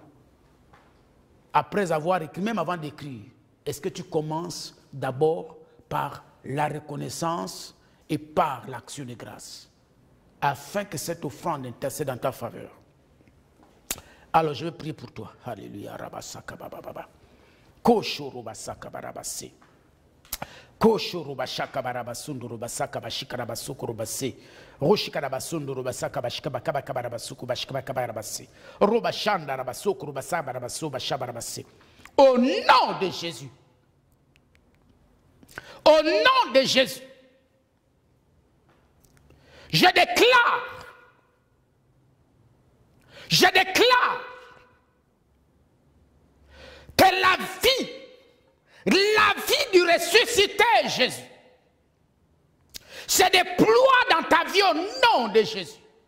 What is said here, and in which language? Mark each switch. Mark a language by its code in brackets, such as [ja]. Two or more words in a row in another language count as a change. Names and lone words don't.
[fr] Après avoir écrit, même avant d'écrire, est-ce que tu commences d'abord par la reconnaissance et par l'action de grâce, afin que cette offrande intercède en ta faveur? Alors je vais prier pour toi. Alléluia. Kosho rubashaka barabasundu rubasaka bashika rabasuku rubase. Roshika rabasundu rubasaka bashika bakabaka barabasuku bashika bakabarabase. Rubashanda rabasuku rubasa barabasu bashaba rabase. Au nom de Jésus. Au nom de Jésus. Je déclare que la vie du ressuscité Jésus se déploie dans ta vie au nom de Jésus.